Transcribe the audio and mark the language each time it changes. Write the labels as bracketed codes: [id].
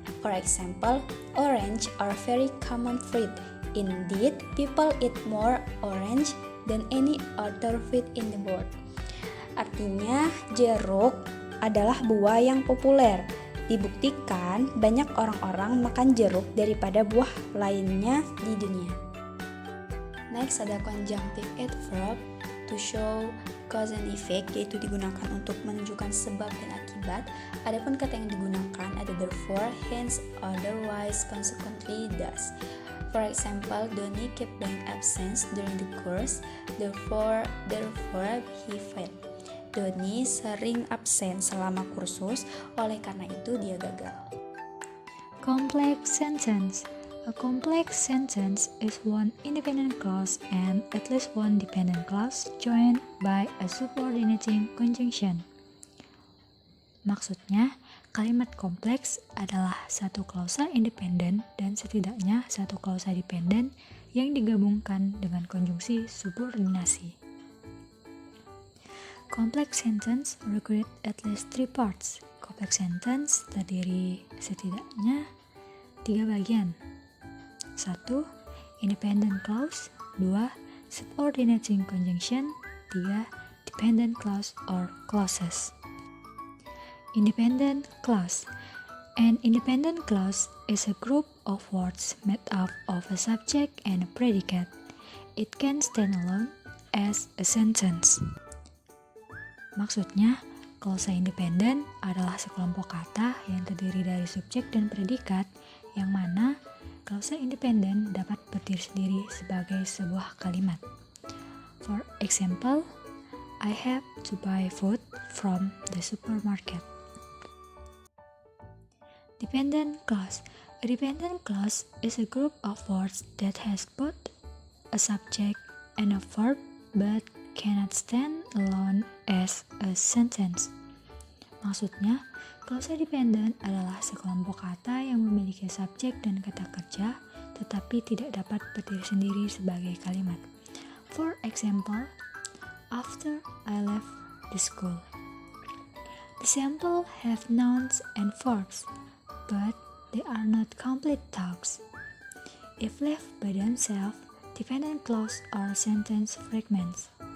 [en] For example, orange are very common fruit. Indeed, people eat more orange than any other fruit in the world. [id] Artinya, jeruk adalah buah yang populer. Dibuktikan banyak orang-orang makan jeruk daripada buah lainnya di dunia. [en] Next [id] ada conjunctive adverb. [en] To show cause and effect, [id] yaitu digunakan untuk menunjukkan sebab dan akibat. Adapun kata yang digunakan ada therefore, hence, otherwise, consequently, thus. [en] For example, Doni kept being absent during the course, therefore he failed. [id] Doni sering absen selama kursus, oleh karena itu dia gagal. [en] Complex sentence. A complex sentence is one independent clause and at least one dependent clause joined by a subordinating conjunction. [id] Maksudnya, kalimat kompleks adalah satu klausa independen dan setidaknya satu klausa dependen yang digabungkan dengan konjungsi subordinasi. [en] Complex sentence require at least 3 parts. Complex sentence [id] terdiri setidaknya 3 bagian. [en] 1. Independent clause. 2. Subordinating conjunction. 3. Dependent clause or clauses. Independent clause. An independent clause is a group of words made up of a subject and a predicate. It can stand alone as a sentence. [id] Maksudnya, klausa independen adalah sekelompok kata yang terdiri dari subjek dan predikat, yang mana klausa independen dapat berdiri sendiri sebagai sebuah kalimat. [en] For example, I have to buy food from the supermarket. Dependent clause. A dependent clause is a group of words that has both a subject and a verb but cannot stand alone as a sentence. [id] Maksudnya, klausa dependent adalah sekelompok kata yang memiliki subjek dan kata kerja, tetapi tidak dapat berdiri sendiri sebagai kalimat. [en] For example, after I left the school. The sample have nouns and verbs, but they are not complete talks. If left by themselves, dependent clause are sentence fragments.